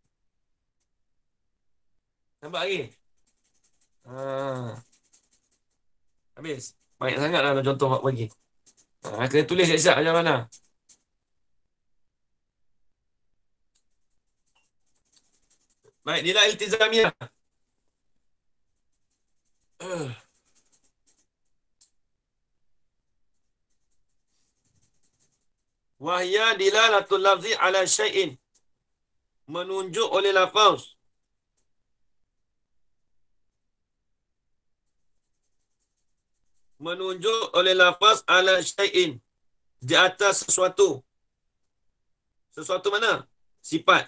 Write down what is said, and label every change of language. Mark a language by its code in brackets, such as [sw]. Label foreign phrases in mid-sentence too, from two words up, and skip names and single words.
[ms] Nampak lagi? Habis. Banyak sangat lah contoh Mak bagi. Kena tulis siap-siap macam mana. Baik, nilai iltizamiah. [ar] وهي دلالة اللفظ على شيء. [ms] Menunjuk oleh lafaz. Menunjuk oleh lafaz [ar] على شيء. [ms] Di atas sesuatu. Sesuatu mana? Sifat.